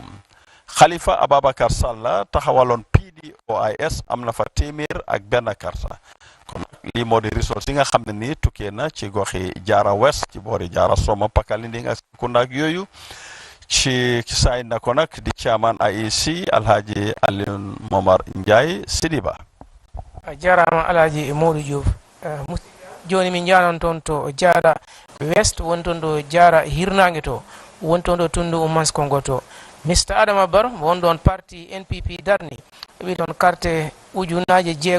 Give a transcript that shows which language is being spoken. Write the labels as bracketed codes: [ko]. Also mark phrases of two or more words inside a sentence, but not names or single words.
[wo] Khalifa Ababakar Salla taxawaloon PDOIS am na fa téeméer ak benn karta. kon lii moo di ressource yi nga xam ne nii tukkee na ci goxi Jara West ci boori Jara Soma Pakalinding ak Kunda ak yooyu ci saay na ko nag di chairman IEC Alhaji Alioune Momar Ndiaye Sidiba. [ff] jarama Alhaji Modou Diouf joni min janon toon to Jara West won toon ɗo Jara hirnange to won toon ɗo tundu Umaskongo to Mr Adama Barrow won ɗon parti NPP darni ɓi ɗon carte ujunaje